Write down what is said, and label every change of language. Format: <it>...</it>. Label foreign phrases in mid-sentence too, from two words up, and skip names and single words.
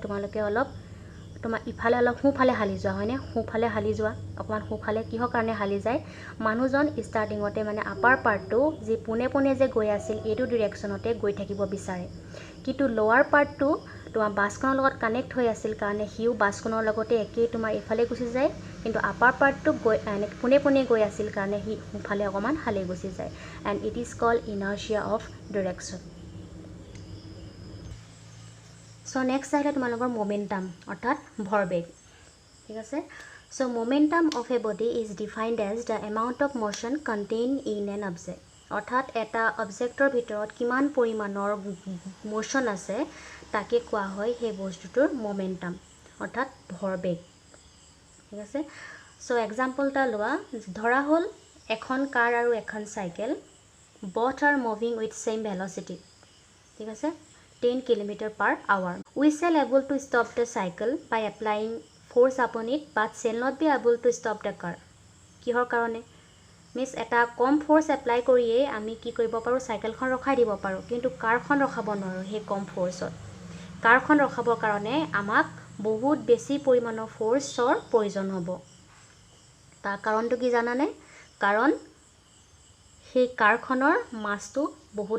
<as>তোমালোকে অলপ তোমাৰ ইফালে অলপ সোঁফালে হালি যোৱা হয়নে সোঁফালে হালি যোৱা অকণমান সোঁফালে কিহৰ কাৰণে হালি যায় মানুহজন ষ্টাৰ্টিঙতে মানে আপাৰ পাৰ্টটো যি পোনে পোনে যে গৈ আছিল এইটো ডিৰেকশ্যনতে গৈ থাকিব বিচাৰে কিন্তু লোৱাৰ পাৰ্টটো তোমাৰ বাছখনৰ লগত কানেক্ট হৈ আছিল কাৰণে সিও বাছখনৰ লগতে একেই তোমাৰ এইফালে গুচি যায় কিন্তু আপাৰ পাৰ্টটো গৈ পোনে পোনে গৈ আছিল কাৰণে সি সোঁফালে অকণমান হালি গুচি যায়</as> <en>and it is called inertia of direction</en> <as>সো নেক্সট আহিলে তোমালোকৰ মোমেণ্টাম অৰ্থাৎ ভৰবেগ ঠিক আছে সো</as> <en>momentum of a body is defined as the amount of motion contain in an object</en> <as>অৰ্থাৎ এটা অবজেক্টৰ ভিতৰত কিমান পৰিমাণৰ মোশ্যন আছে তাকে কোৱা হয় সেই বস্তুটোৰ মোমেণ্টাম অৰ্থাৎ ভৰবেগ ঠিক আছে সো এক্সাম্পল এটা লোৱা ধৰা হ'ল এখন কাৰ আৰু এখন চাইকেল both</as> <en>are moving with same velocity</en> <as>ঠিক আছে</as> <en>10 km/h we shall able to stop the cycle by applying force upon it but shall not be able to stop the car</en> <as>কিহৰ কাৰণে মিছ এটা কম ফ'ৰ্চ এপ্লাই কৰিয়ে আমি কি কৰিব পাৰোঁ চাইকেলখন ৰখাই দিব পাৰোঁ কিন্তু কাৰখন ৰখাব নোৱাৰোঁ সেই কম ফ'ৰ্চত কাৰখন ৰখাবৰ কাৰণে আমাক বহুত বেছি পৰিমাণৰ ফ'ৰ্চৰ প্ৰয়োজন হ'ব তাৰ কাৰণটো কি জানানে কাৰণ সেই কাৰখনৰ মাছটো বহুত</as>